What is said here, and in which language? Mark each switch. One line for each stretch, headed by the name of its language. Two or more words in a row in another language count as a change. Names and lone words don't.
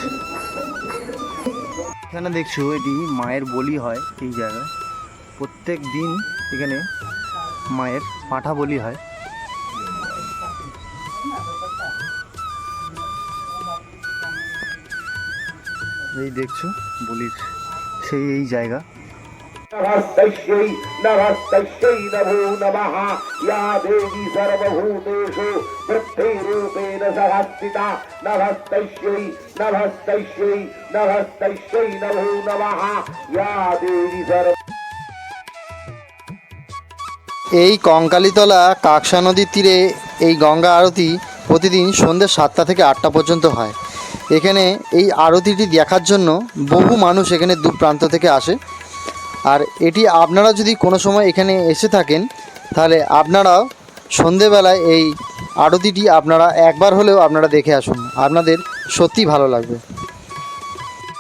Bangla: এখানে দেখছো এটি মায়ের বলি হয় এই জায়গায়। প্রত্যেক দিন এখানে মায়ের পাঁঠা বলি হয়। এই দেখছো বলির সেই এই জায়গা।
Sanskrit: नमस्तस्यै नमस्तस्यै नमो नमः या देवी सर्वभूतेषु वृत्तिरूपेण सहस्थिता नमस्तस्यै नमस्तस्यै नमस्तस्यै नमो नमः या देवी सर्व।
Bangla: এই কঙ্কালীতলা কাকসা নদীর তীরে এই গঙ্গা আরতি প্রতিদিন সন্ধ্যে 7টা থেকে 8টা পর্যন্ত হয়। এখানে এই আরতিটি দেখার জন্য বহু মানুষ এখানে দূর প্রান্ত থেকে আসে। আর এটি আপনারা যদি কোনো সময় এখানে এসে থাকেন, তাহলে আপনারাও সন্ধেবেলায় এই আরতিটি আপনারা একবার হলেও আপনারা দেখে আসুন, আপনাদের সত্যি ভালো লাগবে।